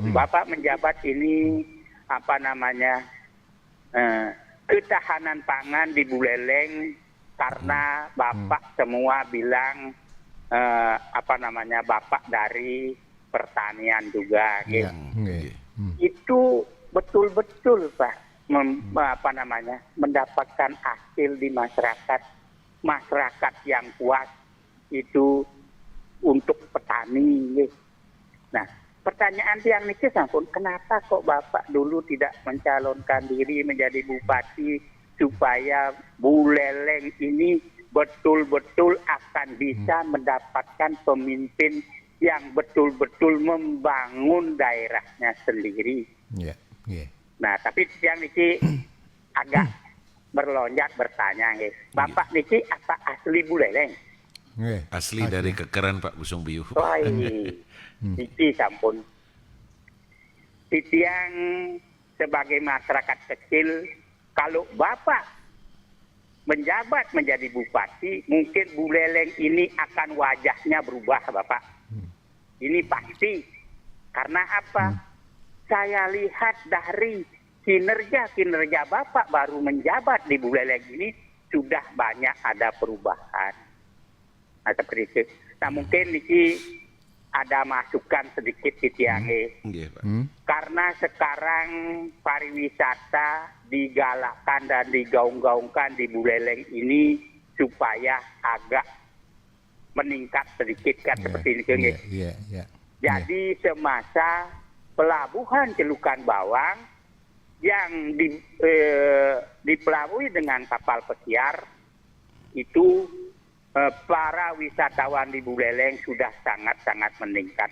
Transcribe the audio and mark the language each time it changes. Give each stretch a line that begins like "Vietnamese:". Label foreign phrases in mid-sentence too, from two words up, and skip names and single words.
Indonesian: Bapak menjabat ini ketahanan pangan di Buleleng karena Bapak semua bilang Bapak dari pertanian juga gitu. Itu betul-betul Pak mendapatkan hasil di masyarakat yang puas itu untuk petani. Nah, pertanyaan
Balinese: tiang niki sampun,
Indonesian: kenapa kok Bapak dulu tidak mencalonkan diri menjadi bupati supaya Buleleng ini betul-betul akan bisa mendapatkan pemimpin yang betul-betul membangun daerahnya sendiri. Ya, ya. Nah, tapi
Balinese: tiang niki
Indonesian: agak berlonjak bertanya, nggih. Bapak niki apa asli Buleleng? Nggih. Asli dari Kekeran Pak Gusung Biu.
Balinese: Wah, iki sampun.
Indonesian: Titiang sebagai masyarakat kecil, kalau Bapak menjabat menjadi bupati, mungkin Buleleng ini akan wajahnya berubah, Bapak. Ini pasti. Karena apa? Saya lihat dari kinerja Bapak baru menjabat di Buleleng ini sudah banyak ada perubahan. Nah, seperti itu. Nah, mungkin ini ada masukan sedikit di tiange. Nggih, Pak. Karena sekarang pariwisata digalakkan dan digaung-gaungkan di Buleleng ini supaya agak meningkat sedikit kan seperti ini. Iya. Jadi semasa pelabuhan Celukan Bawang yang dipelabui dengan kapal pesiar itu para wisatawan di Buleleng sudah sangat-sangat meningkat.